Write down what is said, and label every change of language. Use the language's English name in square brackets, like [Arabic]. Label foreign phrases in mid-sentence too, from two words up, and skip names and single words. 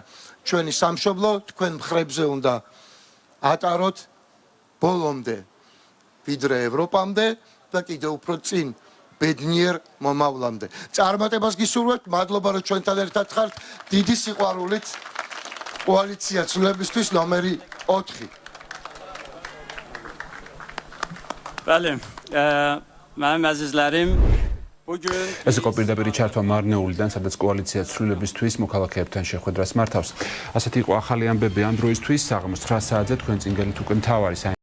[Georgian] ჩვენი სამშობლო თქვენ მხრებზე უნდა ატაროთ ბოლომდე, ვიდრე ევროპამდე და კიდევ უფრო წინ ბედნიერ მომავლამდე. წარმატებას გისურვებთ, მადლობა რომ ჩვენთან ერთად ხართ. დიდი სიყვარულით კოალიცია ცვლილებისთვის ნომერი 4. [Azerbaijani] Bəli, mənim əzizlərim, bugün [Georgian] ეს იყო პირდაპირი ჩართვა მარნეულიდან, სადაც კოალიცია ცვლილებისთვის მოქალაქეებთან შეხვედრას მართავს. ასეთი იყო ახალი ამბები ამ დროისთვის, საღამოს 9 საათზე თქვენ წინ გელით უკვე მთავარი